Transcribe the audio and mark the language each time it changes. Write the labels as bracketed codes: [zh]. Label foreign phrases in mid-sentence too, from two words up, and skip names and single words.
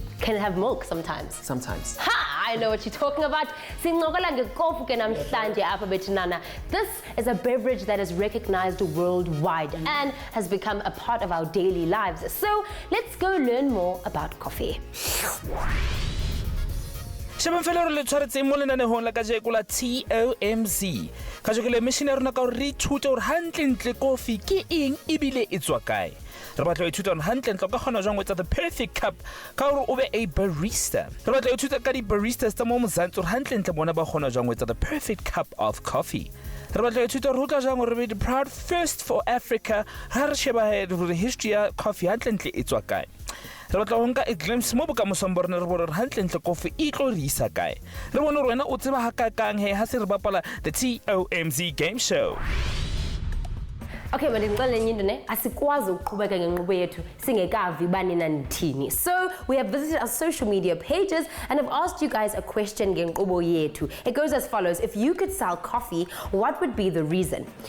[en] Can it have milk sometimes? Sometimes. Ha! I know what you're talking about. This is a beverage that is recognized worldwide and has become a part of our daily lives. So let's go learn more about coffee. TOMz. [st] Kajokele mission rona ka re ithute hore hantle coffee ke eng ebile e tswa kae. Re batla ho ithuta hantle ka gona jwang wetsa [en] the perfect cup [st] ka hore o be a barista. Re batla ho ithuta ka di baristas tsa mo Mzansi hore hantle bona ba gona jwang wetsa [en] the perfect cup of coffee. [st] Re batla ho ithuta hore tla jwang hore [en] be the proud first for Africa. [st] Ha re sheba [en] the history [st] ya coffee hantle e tswa kae. Re batla ho nka [en] a glimpse [st] mo bokamosong ba rona re bone hantle coffee e tlo re isa kae. Re bone hore wena o tseba ha kakang he ha se re bapala [en] the TOMz game show. Okay, so we have visited our social media pages and have asked you guys a question. It goes as follows: if you could sell coffee, what would be the reason?